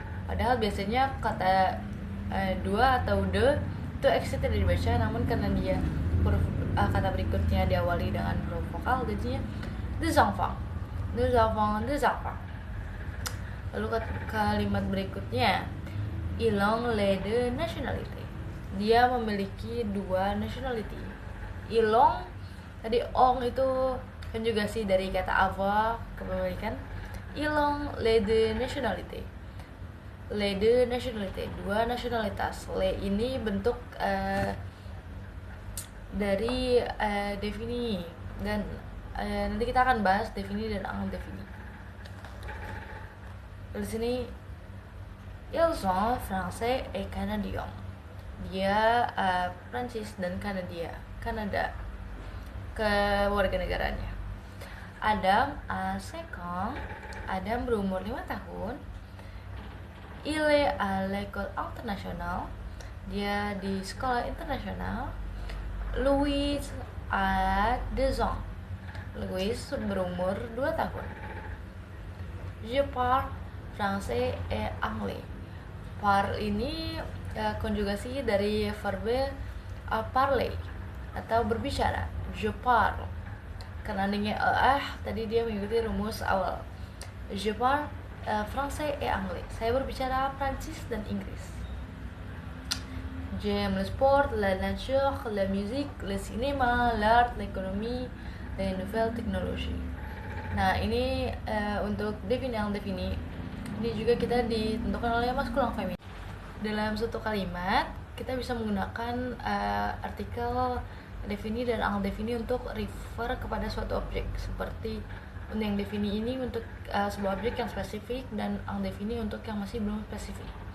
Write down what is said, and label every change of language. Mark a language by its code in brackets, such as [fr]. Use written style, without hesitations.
[id] Padahal biasanya kata dua atau de itu X tidak dibaca, namun karena dia huruf kata berikutnya diawali dengan huruf vokal jadinya [fr] deux enfants. Nous avons deux enfants. [id] Lalu kalimat berikutnya, [fr] ils ont les deux nationalités. [id] Dia memiliki 2 nationality. Ils ont tadi ong itu konjugasi dari kata avoir kepemilikan. [fr] Ils ont les deux nationalités. Les deux nationalités, [id] 2 nasionalitas. Le ini bentuk dari defini dan nanti kita akan bahas defini dan undefini. Di sini [fr] ils sont français et canadiens. [id] Dia Prancis dan Kanada kewarganegaraannya. [fr] Adam a 5 ans. [id] Adam berumur 5 tahun. [fr] Il est à l'école internationale. [id] Dia di sekolah internasional. [fr] Louis a 2 ans. [id] Louis berumur 2 tahun. [fr] Je parle français et anglais. [id] Parle ini konjugasi dari verbe parler atau berbicara. [fr] Je parle. [id] Karena adanya tadi dia mengikuti rumus awal. [fr] Je parle français et anglais. [id] Saya berbicara Prancis dan Inggris. [fr] J'aime le sport, la nature, la musique, le cinéma, l'art, l'économie, les nouvelles technologies. [id] Nah, ini untuk defini yang defini. Ini juga kita ditentukan oleh maskulin feminin. Dalam satu kalimat, kita bisa menggunakan artikel defini dan undefini untuk refer kepada suatu objek. Seperti yang defini ini untuk sebuah objek yang spesifik dan undefini untuk yang masih belum spesifik.